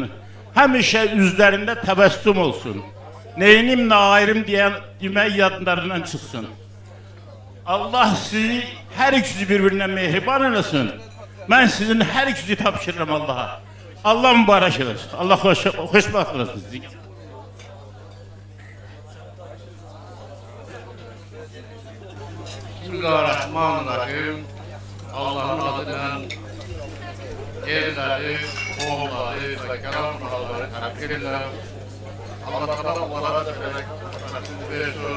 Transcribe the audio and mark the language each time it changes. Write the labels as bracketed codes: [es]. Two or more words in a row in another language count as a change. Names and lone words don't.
[az] Həmişə üzlərində təbəssüm olsun. Neyinim, nə ayrım demək yadlarından çıxsın. Allah sizi hər ikisi birbirine mehriban eləsin. Mən sizin hər ikisi tapşırırım Allah'a. Allah mübarək eləsin. Allah xoşbaxt eləsin. Bismillahirrahmanirrahim. [tr] Allah'ın adıyla yerleri, oğulları ve kelam kuralları takdir ederim. Allah Teala onlara vererek rahmetini versin.